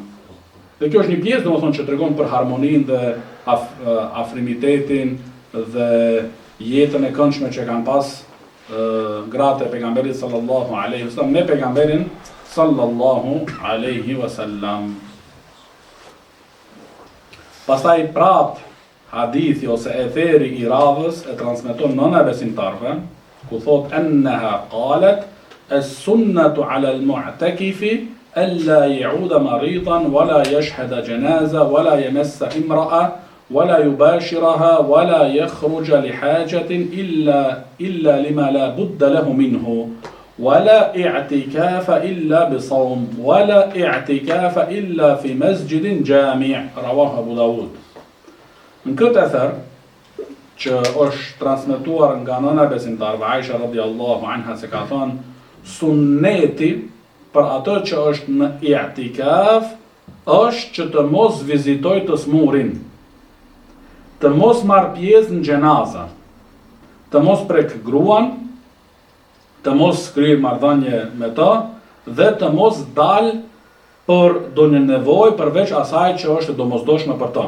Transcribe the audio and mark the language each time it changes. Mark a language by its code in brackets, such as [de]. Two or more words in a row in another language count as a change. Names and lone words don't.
[sq] Dhe kjo është një pjesë domethënë që tregon për harmoninë dhe afrimitetin dhe jetën e këndshme që kanë pas gratë e pejgamberit [ar] صلى الله عليه وسلم [sq] me pejgamberin [ar] صلى الله عليه وسلم. [sq] Pastaj prap hadithi ose etheri i radhës e transmeton nëna e besimtarve, ku [ar] thot أنها قالت السنة على المعتكف ألا يعود مريضا ولا يشهد جنازة ولا يمس امرأة ولا يباشرها ولا يخرج لحاجة إلا لما لا بد له منه ولا اعتكاف إلا بصوم ولا اعتكاف إلا في مسجد جامع رواه أبو داود. [sq] Në këtë ether që është transmetuar nga nëna besimtarve Aisha [ar] رضي الله عنها [sq] se ka thënë sunneti për ato që është në i'tikaf është që të mos vizitoj të smurin, të mos marr pjesë në gjenaza, të mos prek gruan, të mos kryer marrëdhënie me të dhe të mos dal për ndonjë nevojë përveç asaj që është e domosdoshme për të.